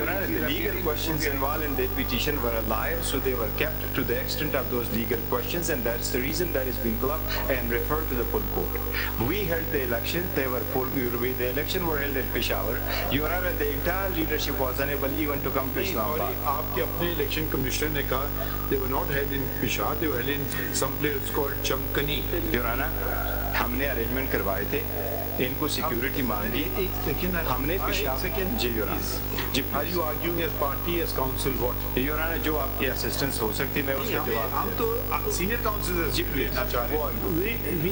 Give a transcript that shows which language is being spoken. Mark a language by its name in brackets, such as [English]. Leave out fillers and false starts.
[English] Your Honor, the legal questions involved in that petition were alive, so they were kept to the extent of those legal questions, and that's the reason that is being clubbed and referred to the full court. We held the election, the election were held at Peshawar. Your Honor, the entire leadership was unable even to come to Islamabad. [Urdu] آپ کے اپنے election commissioner نے کہا [English] they were not held in Peshawar, they were held in some place called Chamkani. Your Honor, [Urdu] ہم نے arrangement کروائے تھے, ان کو سیکیورٹی مانگی, ہم نے پشاور جی Your Honor. [English] Are you arguing as party, as council, what? Your Honor, [Urdu] جو آپ کی اسسٹنس ہو سکتی میں اس کا جواب ہم تو سینئر کاؤنسل جی لینا چاہ رہے ہیں.